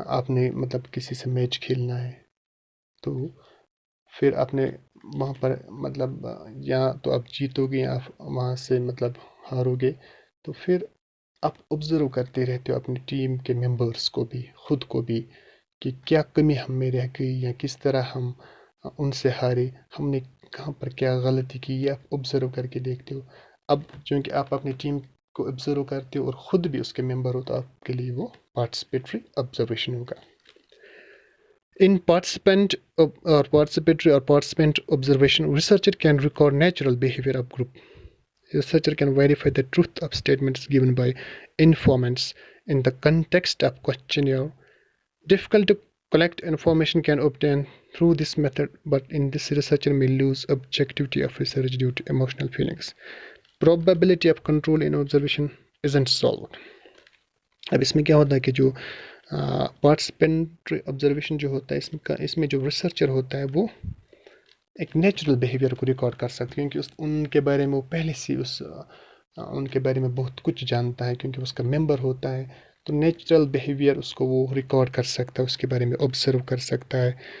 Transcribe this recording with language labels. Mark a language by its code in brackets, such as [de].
[ur] نے مطلب کسی سے میچ کھیلنا ہے تو پھر آپ نے وہاں پر مطلب یا تو آپ جیتو گے یا وہاں سے مطلب ہارو گے، تو پھر آپ آبزرو کرتے رہتے ہو اپنی ٹیم کے ممبرس کو بھی خود کو بھی کہ کیا کمی ہم میں رہ گئی یا کس طرح ہم ان سے ہارے، ہم نے کہاں پر کیا غلطی کی، یہ آپ آبزرو کر کے دیکھتے ہو. اب چونکہ آپ اپنی ٹیم کو آبزرو کرتے ہو اور خود بھی اس کے ممبر ہو تو آپ کے لیے وہ پارٹیسپیٹری آبزرویشن ہوگا. [en] In participatory or participant observation, researcher can record natural behavior of group. Researcher can verify the truth of statements given by informants in the context of questionnaire. Difficult to collect information can obtain through this method, but in this researcher may lose objectivity of research due to emotional feelings. Probability of control in observation isn't solved. [ur] اب اس میں کیا ہوتا ہے کہ جو پارٹیسپینٹری observation جو ہوتا ہے اس میں جو ریسرچر ہوتا ہے وہ ایک نیچرل بیہیویئر کو ریکارڈ کر سکتا ہے کیونکہ ان کے بارے میں وہ پہلے سے ان کے بارے میں بہت کچھ جانتا ہے کیونکہ اس کا ممبر ہوتا ہے. تو نیچرل بیہیویئر اس کو وہ ریکارڈ کر سکتا ہے، اس کے بارے میں آبزرو کر سکتا ہے